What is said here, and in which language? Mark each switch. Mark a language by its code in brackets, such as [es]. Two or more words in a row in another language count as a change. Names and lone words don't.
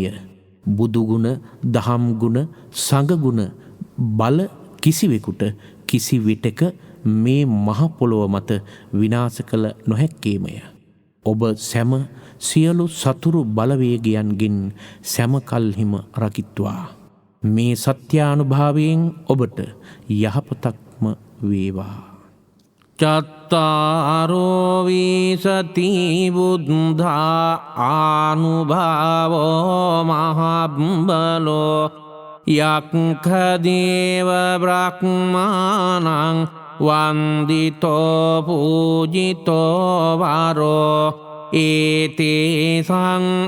[si] බුදුගුණ, දහම් ගුණ, සංඝගුණ බල කිසිවෙකුට කිසි විටක මේ මහ පොළොව මත විනාශ කළ නොහැක්කේමය. ඔබ සැම සියලු සතුරු බලවේගයන්ගෙන් සැමකල්හිම රකිත්වා. මේ සත්‍යානුභාවයෙන් ඔබට යහපතක්ම වේවා. [pi] චත්තාරෝ විසති බුද්ධා ආනුභාවෝ මහබ්බලෝ යක්ඛදේව බ්‍රහ්මාණං වන්දිතෝ පූජිතෝ වරෝ ඒතේසං